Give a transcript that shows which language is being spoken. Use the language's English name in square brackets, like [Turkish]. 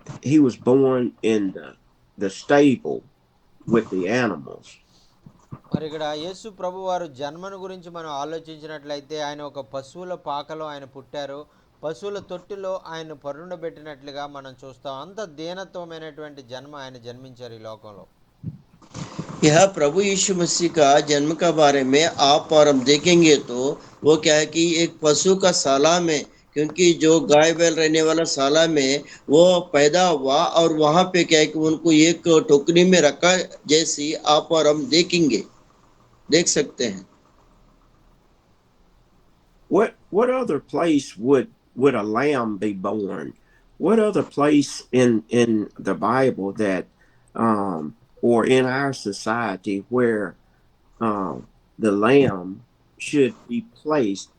[English] he was born in the stable with the animals. [Telugu] మరి ఇక్కడ యేసు ప్రభు వారు జన్మను గురించి మనం ఆలోచించినట్లయితే ఆయన ఒక పశువుల పాకలో ఆయన పుట్టారు. పశువుల తొట్టిలో ఆయన పరుండబెట్టినట్లుగా మనం చూస్తాం. అంత దీనత్వమైనటువంటి జన్మ ఆయన జన్మించారు ఈ లోకంలో. [Hindi] यह प्रभु यीशु मसीह का जन्म का बारे में आप और हम देखेंगे तो वो क्या है कि एक पशु का साला में, क्योंकि जो गाय बैल रहने वाला साला में वो पैदा हुआ और वहां पे क्या है कि उनको एक टोकरी में रखा, जैसी आप और हम देख सकते हैं. [English] What other place would a lamb be born? What other place in the Bible that or in our society where the lamb should be placed?